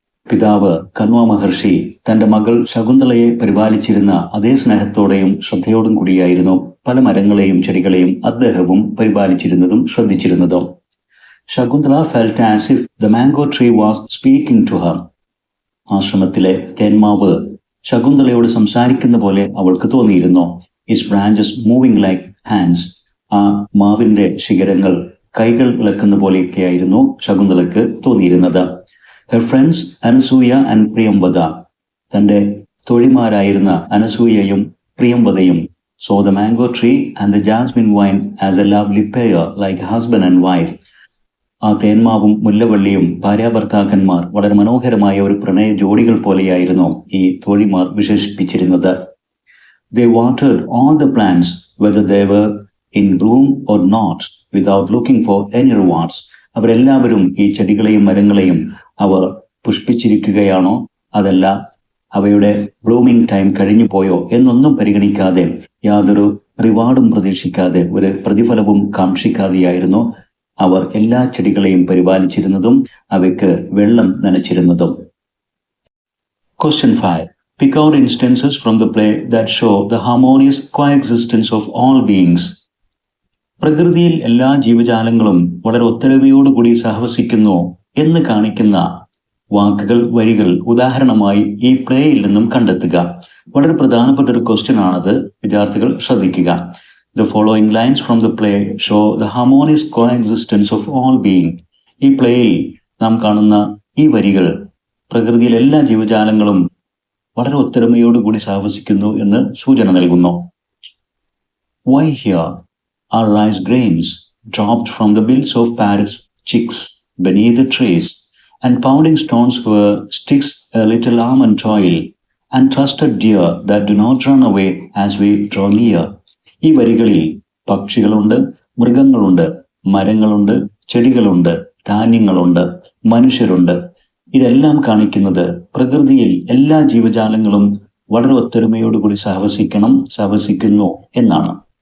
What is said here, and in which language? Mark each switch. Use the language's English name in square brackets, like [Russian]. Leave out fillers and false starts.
[Malayalam] പിതാവ് കണ്വ മഹർഷി തന്റെ മകൾ ശകുന്തളയെ പരിപാലിച്ചിരുന്ന അതേ സ്നേഹത്തോടെയും ശ്രദ്ധയോടും കൂടിയായിരുന്നു പല മരങ്ങളെയും ചെടികളെയും അദ്ദേഹവും പരിപാലിച്ചിരുന്നതും ശ്രദ്ധിച്ചിരുന്നതും. [English] Shakuntala felt as if the mango tree was speaking to her. [Malayalam] ആശ്രമത്തിലെ തേന്മാവ് ശകുന്തളയോട് സംസാരിക്കുന്ന പോലെ അവൾക്ക് തോന്നിയിരുന്നു. [English] Its branches moving like hands. [Malayalam] ആ മാവിന്റെ ശിഖരങ്ങൾ കൈകൾ വിളക്കുന്ന പോലെയൊക്കെയായിരുന്നു ശകുന്തളയ്ക്ക് തോന്നിയിരുന്നത്. [English] Her friends Anasuya and Priyamvada, [Malayalam] തന്റെ തോഴിമാരായിരുന്ന അനസൂയയും പ്രിയംവദയും [English] saw the mango tree and the jasmine vine as a lovely pair like husband and wife. [Malayalam] ആ തേന്മാവും മുല്ലവള്ളിയും ഭാര്യാഭർത്താക്കന്മാർ വളരെ മനോഹരമായ ഒരു പ്രണയ ജോഡികൾ പോലെയായിരുന്നു ഈ തോഴിമാർ വിശേഷിപ്പിച്ചിരുന്നത്. [English] They watered all the plants whether they were in bloom or not without looking for any rewards. [Malayalam] അവരെല്ലാവരും ഈ ചെടികളെയും മരങ്ങളെയും അവർ പുഷ്പിച്ചിരിക്കുകയാണോ അതല്ല അവയുടെ ബ്ലൂമിംഗ് ടൈം കഴിഞ്ഞു പോയോ എന്നൊന്നും പരിഗണിക്കാതെ, യാതൊരു റിവാർഡും പ്രതീക്ഷിക്കാതെ, ഒരു പ്രതിഫലവും കാക്ഷിക്കാതെയായിരുന്നു അവർ എല്ലാ ചെടികളെയും പരിപാലിച്ചിരുന്നതും അവയ്ക്ക് വെള്ളം നനച്ചിരുന്നതും. [English] Question 5. Pick out instances from the play that show the harmonious coexistence of all beings. [Malayalam] പ്രകൃതിയിൽ എല്ലാ ജീവജാലങ്ങളും വളരെ ഒത്തൊരുമയോടുകൂടി സഹവസിക്കുന്നു എന്ന് കാണിക്കുന്ന വാക്കുകൾ, വരികൾ ഉദാഹരണമായി ഈ പ്ലേയിൽ നിന്നും കണ്ടെത്തുക. വളരെ പ്രധാനപ്പെട്ട ഒരു ക്വസ്റ്റ്യൻ ആണത്, വിദ്യാർത്ഥികൾ ശ്രദ്ധിക്കുക. [English] The following lines from the play show the harmonious coexistence of all beings. [Malayalam] ഈ പ്ലേയിൽ നാം കാണുന്ന ഈ വരികൾ പ്രകൃതിയിൽ എല്ലാ ജീവജാലങ്ങളും വളരെ ഒത്തൊരുമയോടുകൂടി സഹവസിക്കുന്നു എന്ന് സൂചന നൽകുന്നു. [English] Why here are rice grains dropped from the bills of parrots' chicks beneath the trees, and pounding stones were sticks a little almond oil, and trusted deer that do not run away as we draw near. [Malayalam] ഈ വരികളിൽ പക്ഷികളുണ്ട്, മൃഗങ്ങളുണ്ട്, മരങ്ങളുണ്ട്, ചെടികളുണ്ട്, ധാന്യങ്ങളുണ്ട്, മനുഷ്യരുണ്ട്. ഇതെല്ലാം കാണിക്കുന്നത് പ്രകൃതിയിൽ എല്ലാ ജീവജാലങ്ങളും വളരെ ഒത്തൊരുമയോടുകൂടി സഹവസിക്കുന്നു എന്നാണ്.